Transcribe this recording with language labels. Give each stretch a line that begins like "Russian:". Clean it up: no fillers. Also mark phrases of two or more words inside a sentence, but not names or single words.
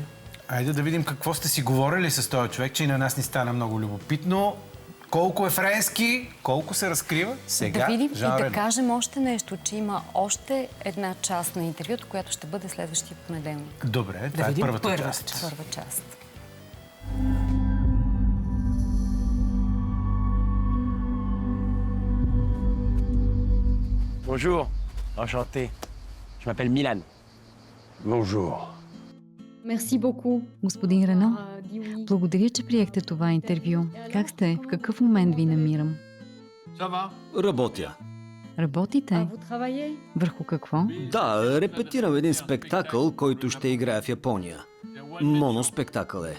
Bulgarian: Айде да видим какво сте си говорили с този човек, че и на нас ни стана много любопитно. Колко е френски, колко се разкрива сега. Да видим Жан и да Рено. кажем още нещо, че има още една част на интервюто, която ще бъде следващия понеделник. Добре, това е първата част. Първа част.
French: Bonjour, enchanté. Je m'appelle Milan. Bonjour. Merci beaucoup.
Bulgarian: Господин Рено, благодаря, че приехте това интервю. Как сте? В какъв момент ви намирам? Работя. Работите? Върху какво? Да, репетирам един спектакъл, който ще играя в Япония. Моноспектакъл е.